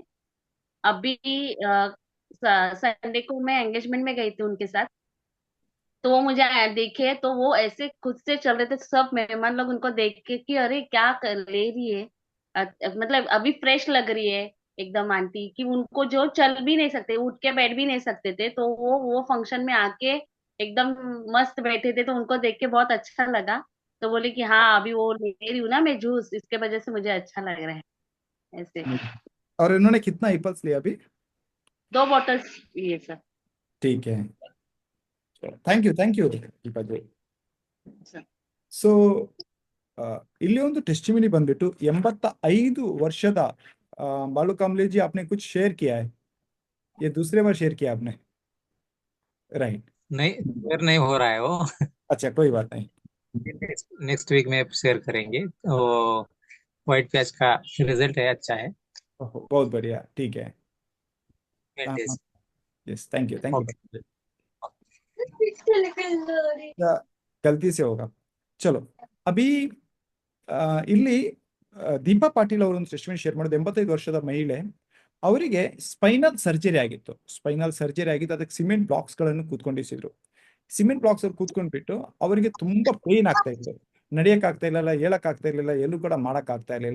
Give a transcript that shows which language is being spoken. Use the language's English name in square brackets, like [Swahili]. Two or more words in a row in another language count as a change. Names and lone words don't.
[Hindi] अभी संडे को मैं एंगेजमेंट में गई थी उनके साथ, तो वो मुझे देखे तो वो ऐसे खुद से चल रहे थे, सब मेहमान लोग उनको देख के कि अरे क्या कर ले रही है, मतलब अभी फ्रेश लग रही है एकदम आंटी, कि उनको जो चल भी नहीं सकते, उठ के बैठ भी नहीं सकते थे, तो वो फंक्शन में आके एकदम मस्त बैठे थे, तो उनको देख के बहुत अच्छा लगा। तो बोले कि हाँ अभी वो ले रही हूँ ना मैं जूस, इसके वजह से मुझे अच्छा लग रहा है ऐसे। और इन्होंने कितना एप्पल्स लिया अभी? 2 बॉटल्स लिए सर। ठीक है, [English] thank you [Hindi] दीपा जी। सर [Kannada] ಸೊ ಇಲ್ಲಿ ಒಂದು [Hindi] टेस्टिमनी [Kannada] ಬಂದ್ಬಿಟ್ಟು 85 ವರ್ಷದ [Hindi] बालू कामले जी, आपने कुछ शेयर किया है, ये दूसरे बार शेयर किया आपने, राइट? नहीं, शेयर नहीं हो रहा है वो। अच्छा, कोई बात नहीं। नेक्स्ट वीक में शेयर करेंगे। वो व्हाइट प्याज का रिजल्ट है, अच्छा है। बहुत बढ़िया, ठीक है। यस, [English] thank you [Hindi] ओके। गलती से होगा। चलो, अभी [Kannada] ಇಲ್ಲಿ ದೀಪಾ ಪಾಟೀಲ್ ಅವರು ಒಂದು ಟೆಸ್ಟಿಮನಿ ಶೇರ್ ಮಾಡೋದು, 85 ವರ್ಷದ ಮಹಿಳೆ, ಅವರಿಗೆ ಸ್ಪೈನಲ್ ಸರ್ಜರಿ ಆಗಿತ್ತು. ಅದಕ್ಕೆ ಸಿಮೆಂಟ್ ಬ್ಲಾಕ್ಸ್ ಗಳನ್ನು ಕೂತ್ಕೊಂಡಿಸಿದ್ರು. ಸಿಮೆಂಟ್ ಬ್ಲಾಕ್ಸ್ ಅಲ್ಲಿ ಕೂತ್ಕೊಂಡ್ಬಿಟ್ಟು ಅವರಿಗೆ ತುಂಬಾ ಪೇನ್ ಆಗ್ತಾ ಇತ್ತು, ನಡೆಯಕ್ ಆಗ್ತಾ ಇರಲಿಲ್ಲ, ಹೇಳಕ್ ಆಗ್ತಾ ಇರ್ಲಿಲ್ಲ, ಎಲ್ಲೂ ಕೂಡ ಮಾಡಕ್ ಆಗ್ತಾ ಇರ್ಲಿಲ್ಲ.